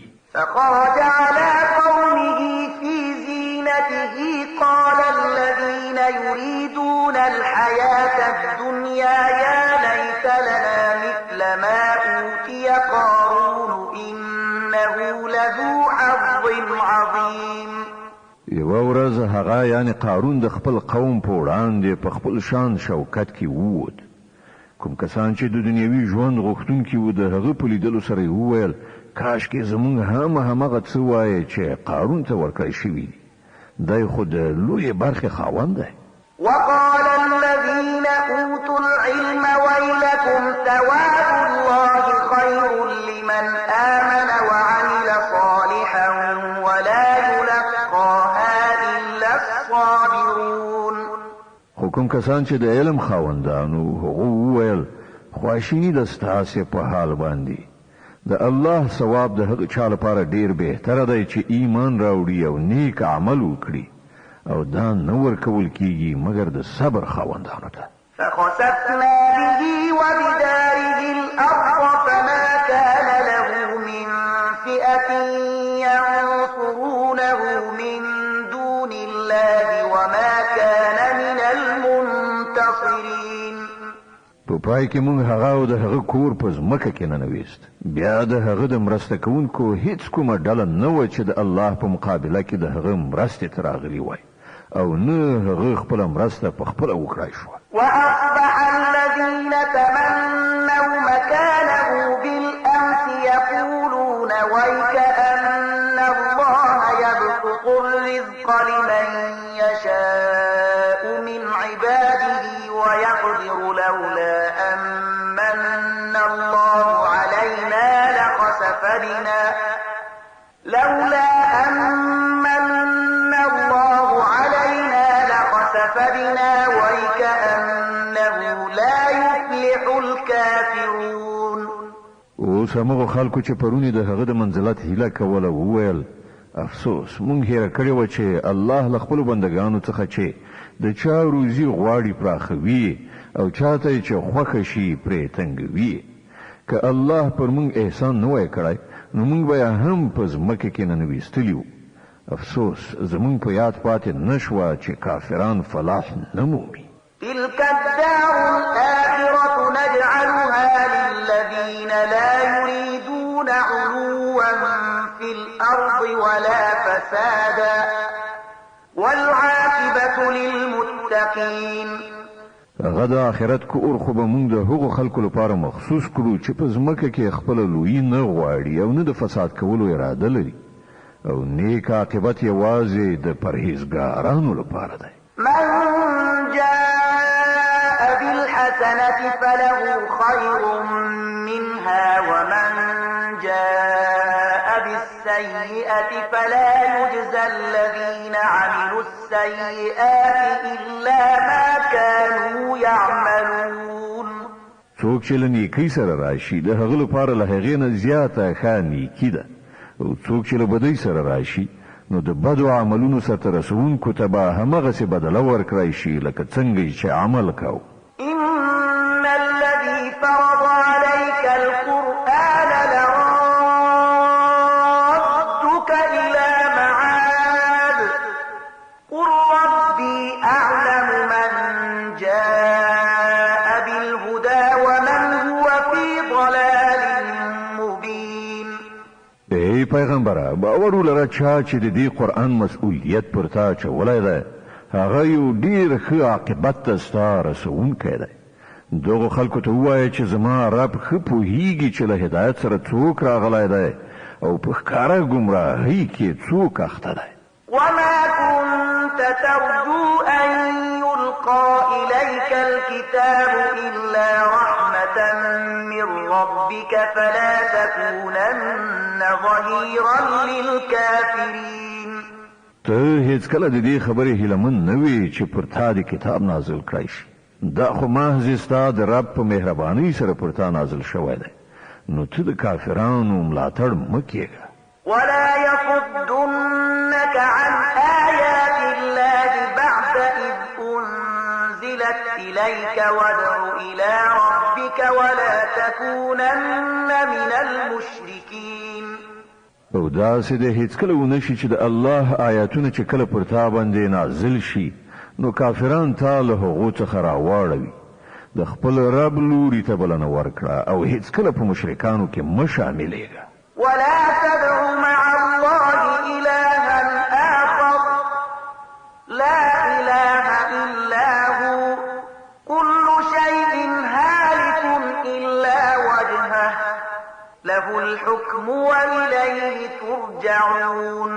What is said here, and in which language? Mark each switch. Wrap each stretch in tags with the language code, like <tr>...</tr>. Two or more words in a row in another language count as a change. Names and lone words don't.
<ar>فخرج على قومه في زينته قال الذين يريدون الحياة الدنيا يا ليت لنا مثل ما أوتي قارون إنه لذو حظ عظيم.</ar> <ps>یوه ورځ هغه یعنی قارون د خپل قوم په وړاندې په خپل شان شوکت کې ووت. کوم کسان چې د دنیوي ژوند غوښتونکي وو د هغه په لیدلو سره یې وویل کاشکې زموږ همغه څه وایي چې قارون ته ورکړی شوي دي. دی خو د لویې برخې خاوند دی.</ps> <ar>وقال الذين أوتوا العلم ويلكم ثواب الله خير لمن آمن وعمل صالحا ولا يلقاها إلا الصابرون.</ar> <ps>خو کوم کسان چې د علم خاوندانو هغه وویل خواشیني د ستاسې په حال باندې د الله ثواب د هغه چا لپاره ډیر بهتره دی چې ایمان راوړي او نیک عمل وکړي او دا نه ورکول کیږي مګر د صبر خاوندانو ته.</ps> <ar>فخسفنا به وبداره الأرض فما كان له من فئة ينصرونه من دون الله وما كان من المنتصرين.</ar> <ps>په پای کې موږ هغه او د هغه کور په ځمکه کې ننویست. بیا د هغه د مرسته کوونکو هیڅ کومه ډله نه وه چې د الله په مقابله کې د هغه مرستې ته راغلي وای او نه هغه خپله مرسته په خپله وکړای شوه.</ps> <ar>وأصبح الذين تمنوا مكانه بالأمس يقولون ويكأن الله يبسط الرزق لمن يشاء من عباده ويقدر لولا أمن الله علينا لخسف بنا ويكأنه لا يفلح الكافرون.</ar> <ps>اوس هغه خلکو چې پرونی د هغه د منزلت هیله کوله وویل افسوس مونږ هېره کړې وه چې الله له خپلو بندګانو څخه چې د چا روزي غواړي پراخوي او چاته چې خوښه شي پرې تنګوي. که الله پر مونږ احسان نه وای کړی نو مونږ به هم په ځمکه کې ننویستلي وو. افسوس زمونږ په یاد پاتې نه شوه چې کافران فلاح نه مومي.</ps> <ar>تلك الدار الآخرة نجعلها للذين لا يريدون علوا في الأرض ولا فسادا والعاقبة للمتقين.</ar> <ps>هغه د آخرت کور خو به موږ د هغو خلکو لپاره مخصوص کړو چې په ځمکه کې خپله لویي نه غواړي او نه د فساد کولو اراده لري او نیک عاقبت یوازې د پرهیزګارانو لپاره دی.</ps> <ar>من جاء بالحسنة فله خير منها ومن جاء بالسيئة فلا يجزى الذين عملوا السيئات إلا ما كانوا يعملون.</ar> <ps>څوک چې له نیکۍ سره راشي د هغه لپاره له هغې نه زیاته ښه نیکي ده او څوک چې له بدۍ سره راشي نو د بدو عملونو سرته رسوونکو ته به همغسې بدله ورکړی شي لکه څنګه چې عمل کوو.</ps> <ar>إن الذي فرض عليك القرآن لرادك إلى معاد قل ربي أعلم من جاء بالهدى ومن هو في ضلال مبين.</ar> <ps>ای پیغمبره باور ولره چا چې د دې قرآن مسؤلیت پر تا اچولی دی هغه یو ډېر ښه عاقبت ته ستا رسوونکی دی. دغو خلکو ته ووایه چې زما رب ښه پوهیږي چې له هدایت سره څوک راغلی دی او په ښکاره ګمراهۍ کې څوک اخته دی.</ps> <ar>وما كنت ترجو أن يلقى إليك الكتاب إلا رحمة من ربك فلا تكونن ظهيرا للكافرين.</ar> <ps>ته هیڅکله د دې خبرې هیلهمن نه وې چې پر تا د کتاب نازل کړی شي. دا خو محض ستا د رب په مهربانۍ سره پر تا نازل شوی دی نو ته د کافرانو ملاتړ مه کېږه.</ps> <ar>ولا يصدنك عن آيات الله بعد إذ أنزلت إليك وادع إلى ربك ولا تكونن من المشركين.</ar> <ps>او داسې د هیڅکله ونه شي چې د الله آیاتونه چې کله پر تا باندې نازل شي نو کافران تا له هغو څخه راواړوي د خپل رب لوري ته بلنه ورکړه او هیڅکله په مشرکانو کې مه شاملېږه.</ps> <ar>ولا تدع مع الله إلها آخر لا إله إلا هو كل شيء هالك إلا وجهه له الحكم وإليه ترجعون.</ar>